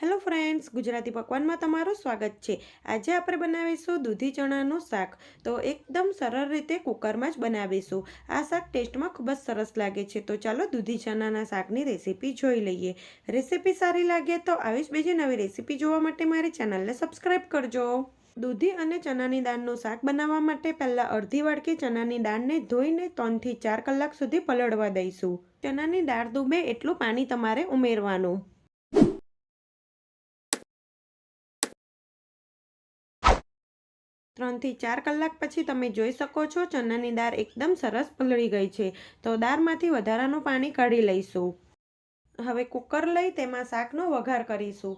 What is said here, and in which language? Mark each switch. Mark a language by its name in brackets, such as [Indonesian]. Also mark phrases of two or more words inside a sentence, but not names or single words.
[English] Hello friends, [Gujarati] ગુજરાતી પકવાનમાં તમારું સ્વાગત છે। આજ આપણે બનાવીશું દૂધી ચણાનું શાક। તો એકદમ સરળ રીતે કુકરમાં જ બનાવીશું। આ શાક ટેસ્ટમાં ખૂબ જ સરસ લાગે છે। તો ચાલો દૂધી ચણાના શાકની રેસિપી જોઈ લઈએ। રેસિપી સારી લાગે તો આવી જ બીજી નવી રેસિપી જોવા માટે મારી ચેનલને સબ્સ્ક્રાઇબ કરજો। દૂધી અને ચણાની દાળનું શાક બનાવવા માટે પહેલા અડધી વાટકી ચણાની દાળને ધોઈને 3 થી 4 કલાક સુધી પલળવા દઈશું। ચણાની દાળ ડૂબે એટલું પાણી તમારે ઉમેરવાનું। 3 થી 4 કલાક પછી તમે જોઈ શકો છો ચનાની દાળ એકદમ સરસ પલળી ગઈ છે। તો દાળમાંથી વધારાનું પાણી કાઢી લઈશું। હવે કુકર લઈ તેમાં શાકનો વઘાર કરીશું।